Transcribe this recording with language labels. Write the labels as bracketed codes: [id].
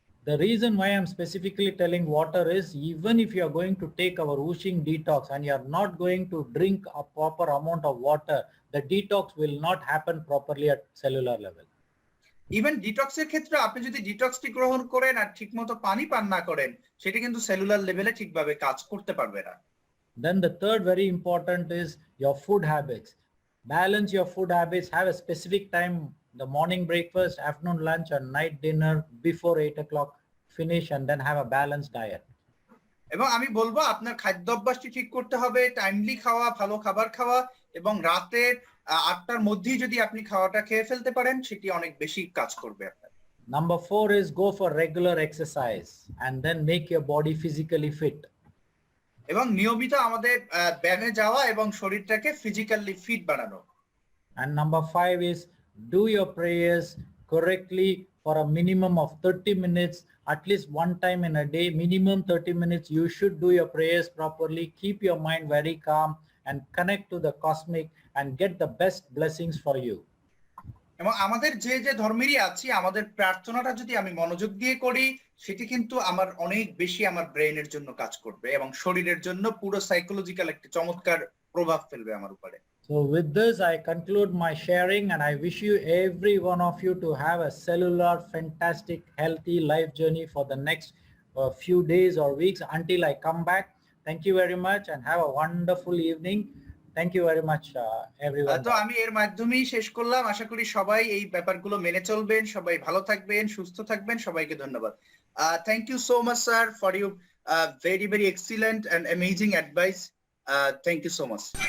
[en] The reason why I'm specifically telling water is, even if you are going to take our whooshing detox and you are not going to drink a proper amount of water, the detox will not happen properly at cellular level. [bn] Even ডিটক্সের ক্ষেত্রে আপনি যদি ডিটক্সটি গ্রহণ করেন আর ঠিকমতো পানি পান না করেন, সেটা কিন্তু সেলুলার লেভেলে ঠিকভাবে কাজ করতে পারবে না। [en] Then the third very important is your food habits. Balance your food habits. Have a specific time, the morning breakfast, afternoon lunch, and night dinner before 8 o'clock. Finish and then have a balanced diet. [bn] এবং আমি বলবো আপনার খাদ্য অভ্যাসটি ঠিক করতে হবে, timely খাওয়া, ভালো খাবার খাওয়া, এবং রাতের 8টার মধ্যেই যদি আপনি খাওয়াটা খেয়ে ফেলতে পারেন, সেটি অনেক বেশি কাজ করবে আপনার। [en] Number 4 is go for regular exercise and then make your body physically fit. [bn] এবং নিয়মিত আমাদের ব্যায়ামে যাওয়া এবং শরীরটাকে ফিজিক্যালি ফিট বানানো। [en] And number 5 is do your prayers correctly for a minimum of 30 minutes at least one time in a day, minimum 30 minutes, you should do your prayers properly, keep your mind very calm and connect to the cosmic and get the best blessings for you. [bn] এবং আমাদের যে যে ধর্মেরই আছি আমাদের প্রার্থনাটা যদি আমি মনোযোগ দিয়ে করি সেটি কিন্তু আমার অনেক বেশি আমার ব্রেইনের জন্য কাজ করবে এবং শরীরের জন্য পুরো সাইকোলজিক্যাল একটা চমৎকার প্রভাব ফেলবে আমার উপরে। [en] So with this, I conclude my sharing and I wish you, every one of you, to have a cellular, fantastic, healthy life journey for the next few days or weeks until I come back. Thank you very much and have a wonderful evening. Thank you very much, everyone. [bn] তো আমি এর মাধ্যমেই শেষ করলাম। আশা করি সবাই এই ব্যাপারগুলো মেনে চলবেন, সবাই ভালো থাকবেন, সুস্থ থাকবেন। সবাইকে ধন্যবাদ। [en] Thank you so much, sir, for your very, very excellent and amazing advice. Thank you so much.